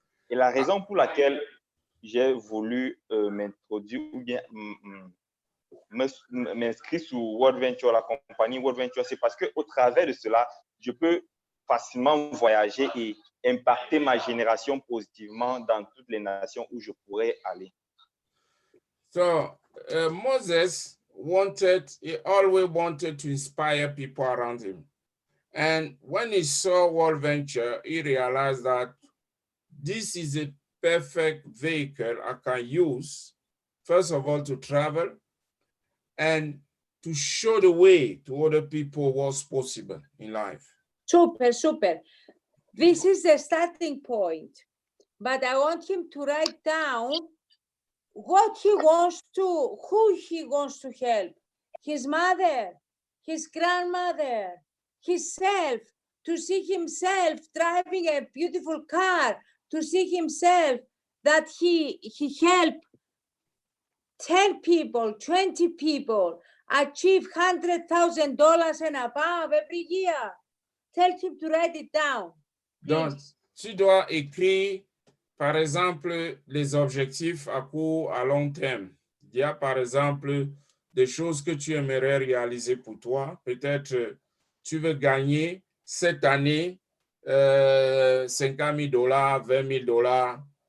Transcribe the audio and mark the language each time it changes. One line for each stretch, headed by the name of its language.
French: Et la raison pour laquelle j'ai voulu m'introduire ou bien m'inscrire sur World Venture, la compagnie World Venture, c'est parce qu'au travers de cela, je peux facilement voyager et impacter ma génération positivement dans toutes les nations où je pourrais aller.
English: So, Moses he always wanted to inspire people around him. And when he saw World Venture, he realized that this is a perfect vehicle I can use, first of all, to travel and to show the way to other people what's possible in life. Super, super. This is the starting point, but I want him to write down what he wants to, who he wants to help. His mother, his grandmother, himself, to see himself driving a beautiful car, to see himself that he helped 10 people, 20 people achieve $100,000 and above every year. Tell him to write it down.
French: Donc, tu dois écrire, par exemple, les objectifs à court, à long terme. Il y a, par exemple, des choses que tu aimerais réaliser pour toi. Peut-être tu veux gagner cette année $50,000, $20,000.